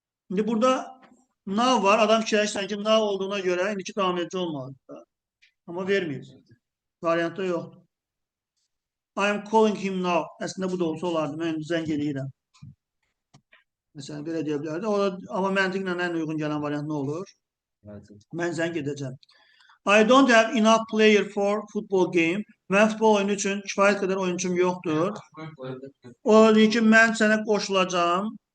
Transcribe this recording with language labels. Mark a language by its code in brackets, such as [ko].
[az] İndi burada now var. Adam fikirləşsən ki, now olduğuna görə indiki davam edici olmalıdır. Amma verməyib. Variantda yoxdur. [en] I am calling him now. [az] Əslində bu da olsa olardı. Mən indi zəng edirəm. Məsələn, belə deyə bilərdi. Amma məntiqlə ən uyğun gələn variant nə olur? Mən zəng edəcəm. [en] I don't have enough player for football game. [az] Mən futbol oyunu üçün kifayət qədər oyuncum yoxdur. O deyir ki, mən sənə qoşulacağım.